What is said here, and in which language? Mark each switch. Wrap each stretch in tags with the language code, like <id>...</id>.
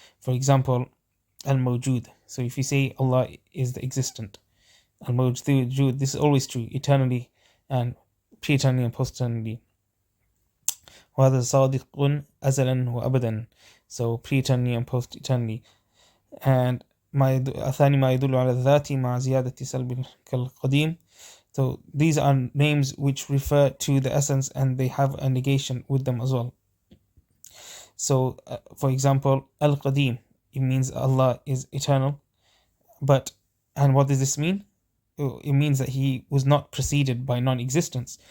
<en>For example, Al-Mawjud. So if you say Allah is the existent, Al-Mawjud, this is always true, eternally and pre-eternally and post-eternally.</en> <ar>وهذا صادق أزلا وأبدا.</ar> <en>So pre-eternally and post-eternally.</en> <ar>And الثاني ما يدل على الذات مع زيادة سلب كالقديم.</ar> <en>So these are names which refer to the essence and they have a negation with them as well. So for example, Al-Qadim, it means Allah is eternal. And what does this mean? It means that he was not preceded by non-existence.</en>